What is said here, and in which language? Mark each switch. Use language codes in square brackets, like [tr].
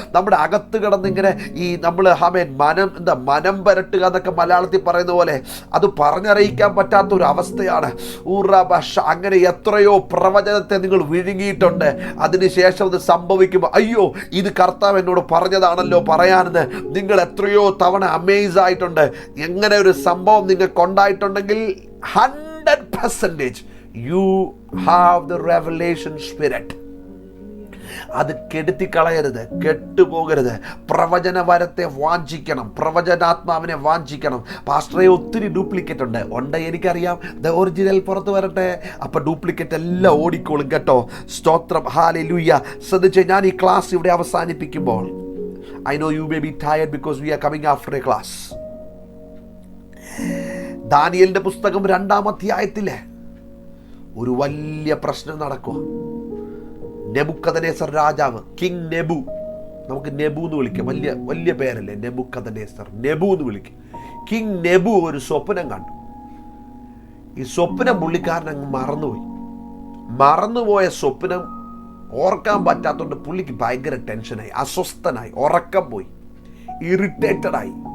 [ml] നമ്മുടെ അകത്ത് കിടന്നിങ്ങനെ ഈ നമ്മൾ മനം പരട്ടുക എന്നൊക്കെ മലയാളത്തിൽ പറയുന്ന പോലെ അത് പറഞ്ഞറിയിക്കാൻ പറ്റാത്ത ഒരു അവസ്ഥയാണ്. അങ്ങനെ എത്രയോ പ്രവചനത്തെ നിങ്ങൾ വിഴുങ്ങിയിട്ടുണ്ട്. അതിനുശേഷം അത് സംഭവിക്കുമ്പോൾ അയ്യോ, ഇത് കർത്താവ് എന്നോട് പറഞ്ഞതാണല്ലോ പറയാനെന്ന് നിങ്ങൾ എത്രയോ തവണ അമേസ് ആയിട്ടുണ്ട്. എങ്ങനെ ഒരു സംഭവം നിങ്ങൾക്ക് ഉണ്ടായിട്ടുണ്ടെങ്കിൽ 100 [en] 100% you have the revelation spirit. [ml] അത് കെടുത്തിക്കളയരുത്, കെട്ടുപോകരുത്. പ്രവചനവരത്തെ വാഞ്ചിക്കണം, പ്രവചനാത്മാവിനെ വാഞ്ചിക്കണം. പാസ്റ്ററെ ഒത്തിരി ഡ്യൂപ്ലിക്കേറ്റ് ഉണ്ട്, എനിക്കറിയാം. ദ ഒറിജിനൽ പുറത്ത് വരട്ടെ, അപ്പം ഡ്യൂപ്ലിക്കേറ്റ് എല്ലാം ഓടിക്കോളും കേട്ടോ. സ്തോത്രം, ഹല്ലേലൂയ. ശ്രദ്ധിച്ച്, ഞാൻ ഈ ക്ലാസ് ഇവിടെ അവസാനിപ്പിക്കുമ്പോൾ, [en] I know you may be tired because we are coming after a class. [ml] ദാനിയേലിന്റെ പുസ്തകം 2-ാം അധ്യായത്തിലെ ഒരു വലിയ പ്രശ്നം നടക്കുക. നെബൂഖദ്നേസർ രാജാവ്, കിങ് നെബു, നമുക്ക് നെബു എന്ന് വിളിക്കാം, വലിയ വലിയ പേരല്ലേ നെബൂഖദ്നേസർ, നെബു എന്ന് വിളിക്കും. കിങ് നെബു ഒരു സ്വപ്നം കണ്ടു. ഈ സ്വപ്നം പുള്ളിക്കാരൻ അങ്ങ് മറന്നുപോയ സ്വപ്നം ഓർക്കാൻ പറ്റാത്തതുകൊണ്ട് പുള്ളിക്ക് ഭയങ്കര ടെൻഷനായി, അസ്വസ്ഥനായി, ഉറക്കം പോയി, ഇറിറ്റേറ്റഡായി.